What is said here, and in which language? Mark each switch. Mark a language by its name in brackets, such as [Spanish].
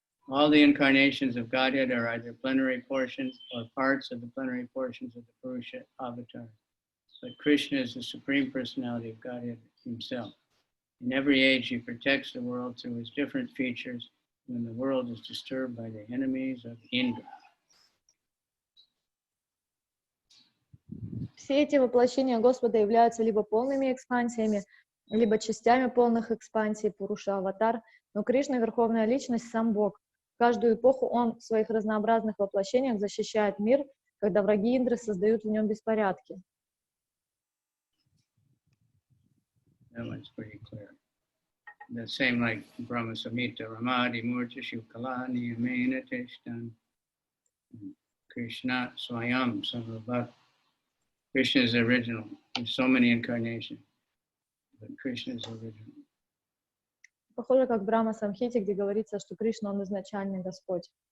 [English] All the incarnations of Godhead are either plenary portions or parts of the plenary portions of the Purusha avatar. But Krishna is the Supreme Personality of Godhead Himself. In every age, He protects the world through His different features when the world is disturbed by the enemies of Indra. [Russian] Все эти воплощения Господа являются либо полными экспансиями, либо частями полных экспансий Пуруша-аватар, но Кришна — Верховная Личность, сам Бог. В каждую эпоху Он в своих разнообразных воплощениях защищает мир, когда враги Индры создают в нем беспорядки. [English] That one's pretty clear. The same like Brahma Samhita, [Sanskrit] Ramadi Murti Shivkalani Amena Teshtan, Krishna Swayam Samabhat. [English] Krishna is original. There's so many incarnations, but Krishna is original. [Russian] Похоже, как в Брахма Самхите, где говорится, что Кришна, Он изначальный Господь.